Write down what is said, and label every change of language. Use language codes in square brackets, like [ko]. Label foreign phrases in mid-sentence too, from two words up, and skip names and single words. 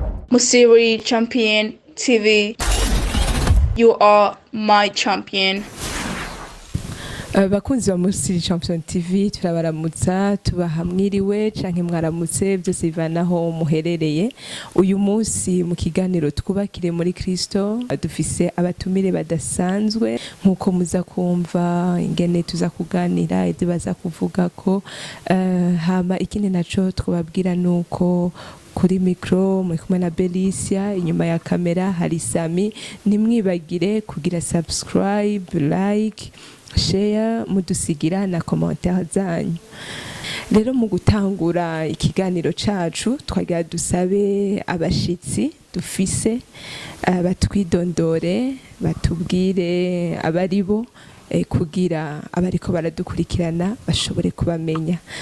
[en] Muri Champion TV. You are my champion. [rn] Bakunzi ba muri Champion TV turabaramutsa tubahamwiriwe canke mwaramutse byose bivanaho muherereye. Uyu munsi mu kiganiro twubakire muri Kristo dufise abatumire badasanzwe nkuko muza kumva ingene tuza kuganira ibyo baza kuvuga ko hama ikindi naco twababwira nuko kuri mikro muri kumwe na Belicia, inyuma ya kamera hari Sami. Nimwibagire kugira subscribe, [en] like, share, [rn] mudusigira na commentaire zanyu. Rero mu gutangura ikiganiro cacu twagira dusabe abashitsi dufise batwidondore batubwire abaribo kugira abariko baradukurikirana bashobore kubamenya.